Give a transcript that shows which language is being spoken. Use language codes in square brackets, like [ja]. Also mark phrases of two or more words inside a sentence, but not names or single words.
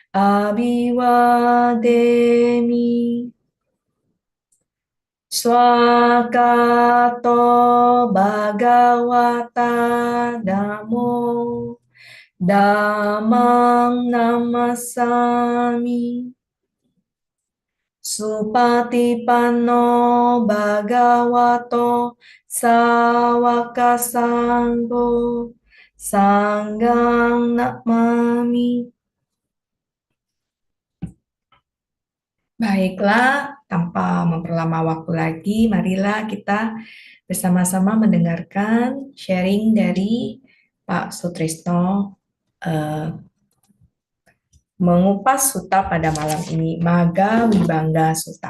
[pi] Abhiwademi Swakato Bhagawata Dhammo Dhammang Namasami Supatipanno Bhagavato Sawaka Sangho Sanggang Namami. [id] Baiklah, tanpa memperlama waktu lagi, marilah kita bersama-sama mendengarkan sharing dari Pak Sutrisno eh, mengupas suta pada malam ini, Maga Wibangga Suta.